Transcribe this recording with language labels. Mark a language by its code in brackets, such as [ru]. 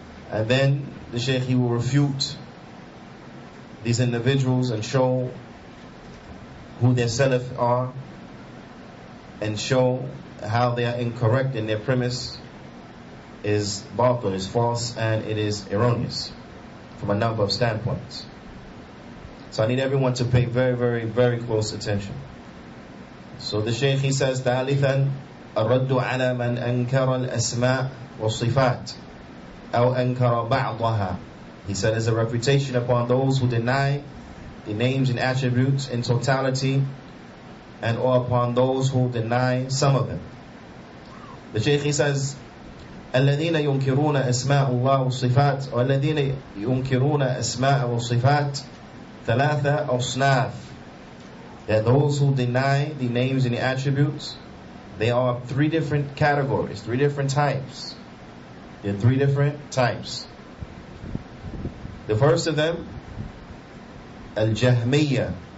[en] And then the Shaykh, he will refute these individuals and show who their Salaf are, and show how they are incorrect in their premise is batil, is false, and it is erroneous from a number of standpoints. So I need everyone to pay very, very, very close attention. So the Shaykh, he says, [ar] ثالثا الرد على من أنكر الأسماء والصفات أو أنكر بعضها. [en] He said, as a refutation upon those who deny the names and attributes in totality, and or upon those who deny some of them. The Shaykh, he says, [ar] الذين ينكرون أسماء الله والصفات والذين ينكرون أسماء والصفات ثلاثة أصناف. [en] That those who deny the names and the attributes, they are three different categories, three different types. There are three different types. The first of them, Al-Jahmiyyah.